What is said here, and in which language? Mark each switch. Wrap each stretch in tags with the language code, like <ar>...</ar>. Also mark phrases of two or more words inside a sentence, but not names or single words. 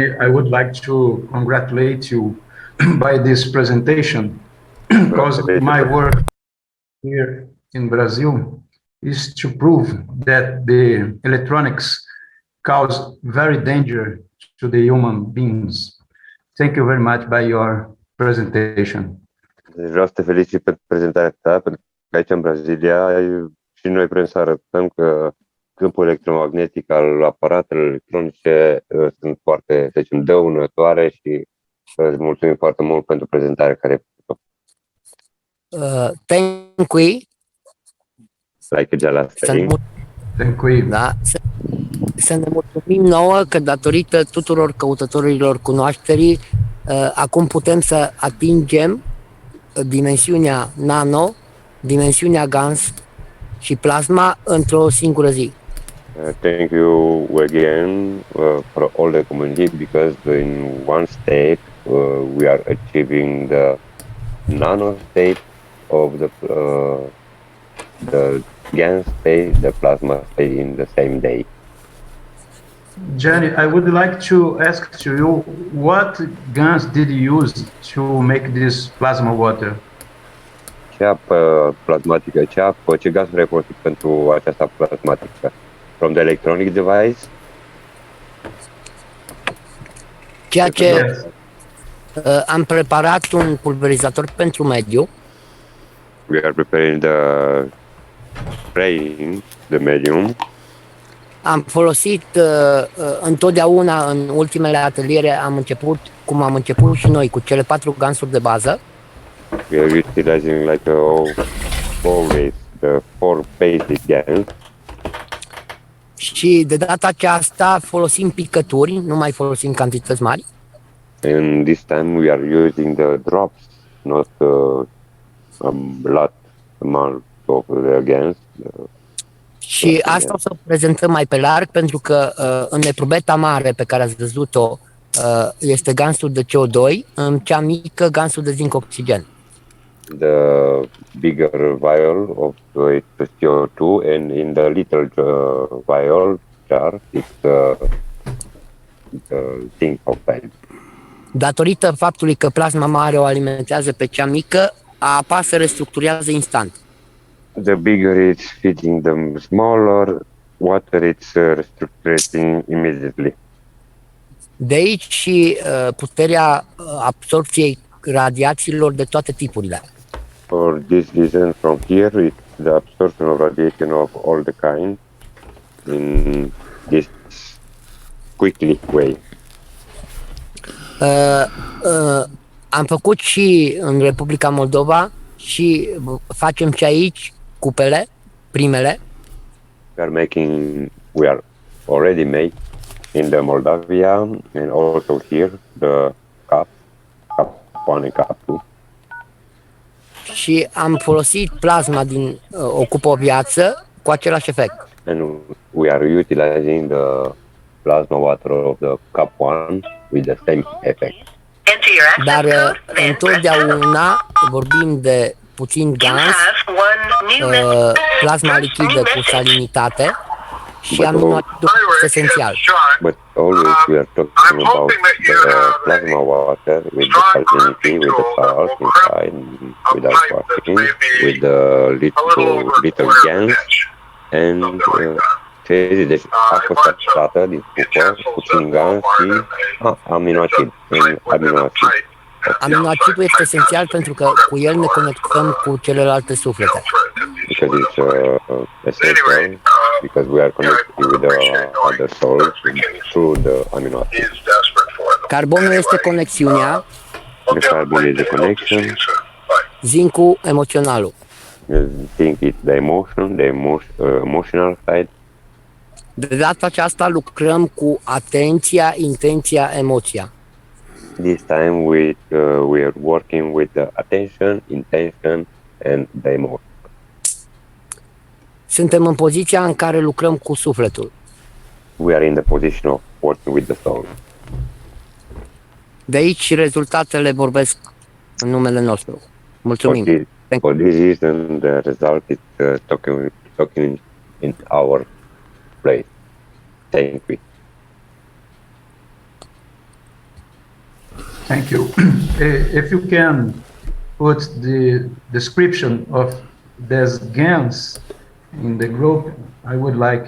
<en>I would like to congratulate you by this presentation because my work here in Brazil is to prove that the electronics cause very danger to the human beings. Thank you very much by your presentation.</en> <ro>Vreau să te felicit pentru prezentarea ta, pentru că aici în Brazilia și noi vrem să arătăm că câmpul electromagnetic al aparatelor electronice sunt foarte, să zicem, dăunătoare și îți mulțumim foarte mult pentru prezentarea care ai făcut-o.</ro> <en>Thank you. Like Jala saying. Thank you.</en> <ro>Da. Să ne mulțumim nouă că datorită tuturor căutătorilor cunoașterii, acum putem să atingem dimensiunea nano, dimensiunea GANS și plasma într-o singură zi.</ro> <en>Thank you again for all the community, because in one step we are achieving the nano state of the GAN state, the plasma state in the same day. Jenny, I would like to ask to you, what GANs did you use to make this plasma water?</en> <ro>Ce apă plasmatică, ce gaz ai folosit pentru această plasmatică?</ro> <en>From the electronic device?</en> <ro>Ceea ce am preparat un pulverizator pentru mediu.</ro> <en>We are preparing spraying the medium.</en> <ro>Am folosit întotdeauna în ultimele ateliere, cum am început și noi, cu cele 4 gansuri de bază.</ro> <en>We are utilizing like always the 4 basic GANs.</en> <ro>Și de data aceasta folosim picături, nu mai folosim cantități mari.</ro> <en>And this time we are using the drops, not a lot amount of the GANs.</en> <ro>Și asta o să prezentăm mai pe larg, pentru că în eprubeta mare pe care ați văzut-o este gansul de CO2, în cea mică gansul de zinc oxigen.</ro> <en>The bigger vial of it's CO2, and in the little vial jar it's zinc oxide.</en> <ro>Datorită faptului că plasma mare o alimentează pe cea mică, apa se restructurează instant.</ro> <en>The bigger it's feeding the smaller, water it's restructuring immediately.</en> <ro>De aici și puterea absorpției radiațiilor de toate tipurile.</ro> <en>For this reason, from here, it's the absorption of radiation of all the kind in this quickly way.</en> <ro>Am făcut și în Republica Moldova și facem și aici cupele, primele.</ro> <en>We are already made in the Moldavia and also here the cup 1 and cup 2.</en> <ro>Și am folosit plasma din o cupă o viață cu același efect.</ro> <en>And we are utilizing the plasma water of the cup 1 with the same effect.</en> <ro>Dar întotdeauna vorbim de puțin gans, plasma lichidă cu salinitate și aminoacidul esențial.</ro> <en>But always we are talking about the plasma water with the salinity, with the salt inside, without washing, with the little GANs and</en> <ro>deci a fost atacată din cupă, puțin GANs și aminoacid. Aminoacidul este esențial pentru că cu el ne conectăm cu celelalte suflete.</ro> <en>Because it's essential, because we are connected with the other souls through the amino acids.</en> <ro>Carbonul este conexiunea.</ro> <en>The carbon is the connection.</en> <ro>Zincul emoționalul.</ro> <en>Zinc is the emotional side.</en> <ro>De data aceasta lucrăm cu atenția, intenția, emoția.</ro> <en>This time we are working with the attention, intention and the emotion.</en> <ro>Suntem în poziția în care lucrăm cu sufletul.</ro> <en>We are in the position of working with the soul.</en> <ro>De aici rezultatele vorbesc în numele nostru. Mulțumim.</ro> <en>For this reason, the result is talking in our place. Thank you. Thank you. If you can put the description of these GANs in the group, I would like.</en>